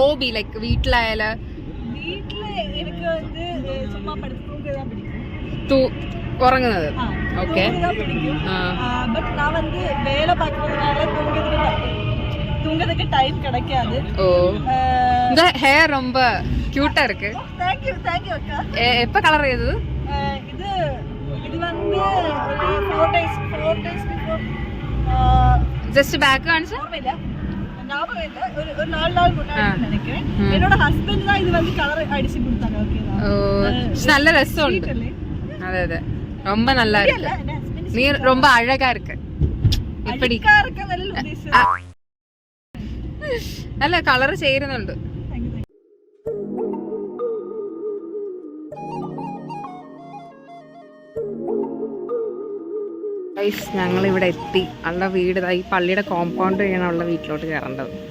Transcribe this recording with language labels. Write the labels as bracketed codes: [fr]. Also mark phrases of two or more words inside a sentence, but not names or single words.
[ml] ഹോബി, ലൈക്ക് വീട്ടിലായാല് ഉറങ്ങുന്നത്. ഓക്കെ. [ta] ഹെയർ ரொம்ப ക്യൂട്ടാ இருக்கு. [ml] எப்ப கலர் ചെയ്തது? [en] just back [ml] കാണിച്ചു. നല്ല രസമുണ്ട്. അതെ അതെ, [ta] ரொம்ப நல்லா இருக்கு. நீ ரொம்ப அழகா இருக்கு. [ml] இப்படி അല്ല, കളർ ചേരുന്നുണ്ട്. ഞങ്ങൾ ഇവിടെ എത്തി. അവളുടെ വീട് ഈ പള്ളിയുടെ കോമ്പൗണ്ട് വഴിയാണ് അവളുടെ വീട്ടിലോട്ട് കയറേണ്ടത്.